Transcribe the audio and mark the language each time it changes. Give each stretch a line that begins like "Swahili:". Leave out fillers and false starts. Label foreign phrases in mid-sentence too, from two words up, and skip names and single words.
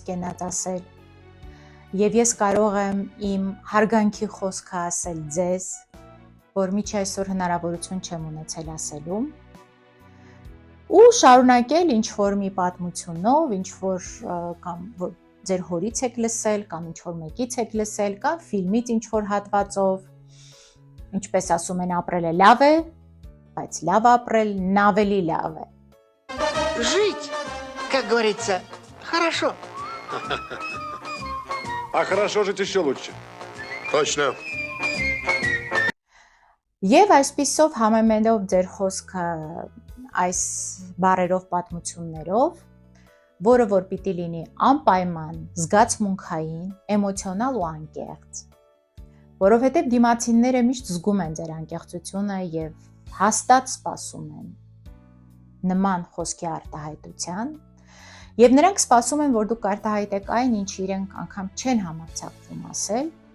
Armenian: կենաց ասել, եւ ես կարող եմ իմ հարգանքի խոսքը ասել ձեզ, որ միջի այսօր հնարավորություն չեմ ունեցել ասելու, ու շարունակել ինչ-որ մի պատմությունով, ինչ-որ կամ որ ձեր հորից եք լսել, կամ ինչ-որ մեկից եք լսել, կամ ֆիլմից ինչ-որ հատվածով, ինչպես ասում են, ապրելը լավ է, բայց լավ ապրելն ավելի լավ է։
Russian: Жить, как говорится, хорошо. А хорошо жить еще лучше. Точно.
Armenian: Եվ այսպիսով համեմելով ձեր խոսքը այս բառերով պատմություններով, որը որ պիտի լինի անպայման, զգացմունքային, էմոցիոնալ ու անկեղծ, որովհետև դիմացինները միշտ զգում են ձեր անկեղծությունը եւ հաստատ սպասում են նման խոսքի արտահայտության, եւ նրանք սպասում են, որ դուք արտահայտեք այն, ինչ իրենք անգամ չեն համարձակվում ասել։